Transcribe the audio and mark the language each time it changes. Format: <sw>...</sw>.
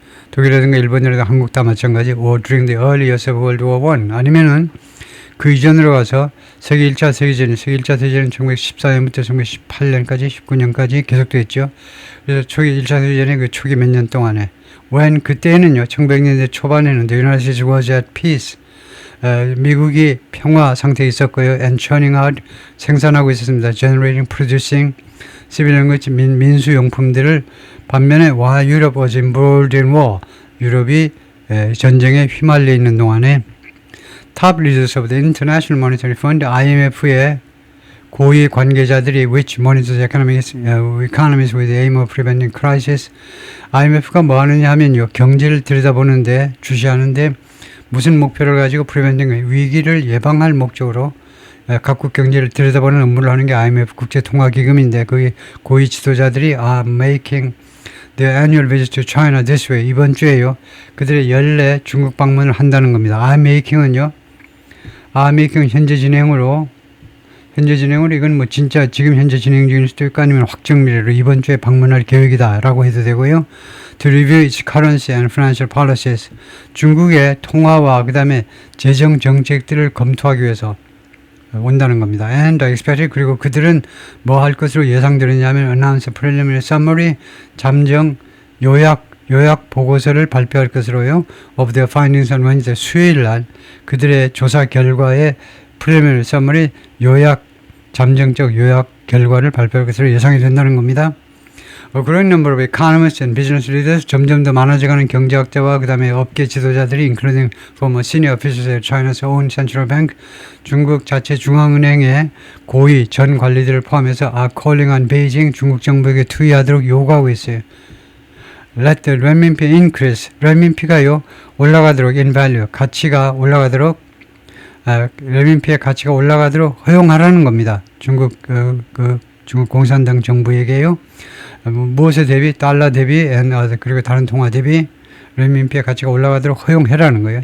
<ko>독일이라든가 일본이라든가 한국 다 마찬가지.</ko> <en>or during the early years of World War I,</en> <ko>아니면은 그 이전으로 가서 세계 1차 세계대전, 세계 1차 대전은 1914년부터 1918년까지 19년까지 계속됐죠. 그래서 초기 1차 세계대전의 그 초기 몇 년 동안에 when 그때는요, 1900년대 초반에는</ko> <en>the United States was at peace,</en> <ko>미국이 평화 상태에 있었고요.</ko> <en>and churning out,</en> <ko>생산하고 있었습니다.</ko> <en>generating, producing, civilian goods, 민수용품들을. 반면에 while Europe was involved in war,</en> <ko>유럽이 전쟁에 휘말려 있는 동안에</ko> <en>top leaders of the International Monetary Fund,</en> <ko>IMF의 고위 관계자들이</ko> <en>which monitors economies with the aim of preventing crisis.</en> <ko>IMF가 뭐 하느냐 하면요, 경제를 들여다보는데, 주시하는데 무슨 목표를 가지고 preventing, 위기를 예방할 목적으로 각국 경제를 들여다보는 업무를 하는 게 IMF 국제통화기금인데, 그 고위 지도자들이</ko> <en>are making the annual visit to China this way.</en> <ko>이번 주에요, 그들의 연례 중국 방문을 한다는 겁니다. are making은 현재 진행으로 이건 뭐 진짜 지금 현재 진행 중일 수도 있고 아니면 확정 미래로 이번 주에 방문할 계획이다라고 해도 되고요.</ko> <en>To review its currency and financial policies.</en> <ko>중국의 통화와 그 다음에 재정 정책들을 검토하기 위해서 온다는 겁니다. And expected, 그리고 그들은 뭐 할 것으로 예상되느냐면</ko> <en>announce a preliminary summary,</en> <ko>잠정 요약 보고서를 발표할 것으로요.</ko> <en>of their findings on Wednesday,</en> <ko>수요일 날 그들의 조사 결과의 preliminary summary, 잠정적 요약 결과를 발표할 것으로 예상이 된다는 겁니다.</ko> <en>A growing number of economists and business leaders,</en> <ko>점점 더 많아져가는 경제학자와 그 다음에 업계 지도자들이</ko> <en>including former senior officials at China's own central bank,</en> <ko>중국 자체 중앙은행의 고위 전 관리들을 포함해서</ko> <en>are calling on Beijing,</en> <ko>중국 정부에게 투의하도록 요구하고 있어요.</ko> <en>Let the renminbi increase,</en> <ko>renminbi가요 올라가도록 in value, 가치가 올라가도록, renminbi의 가치가 올라가도록 허용하라는 겁니다. 중국 중국 공산당 정부에게요. 무엇에 대비, 달러 대비, 그리고 다른 통화 대비 renminbi의 가치가 올라가도록 허용해라는 거예요.</ko>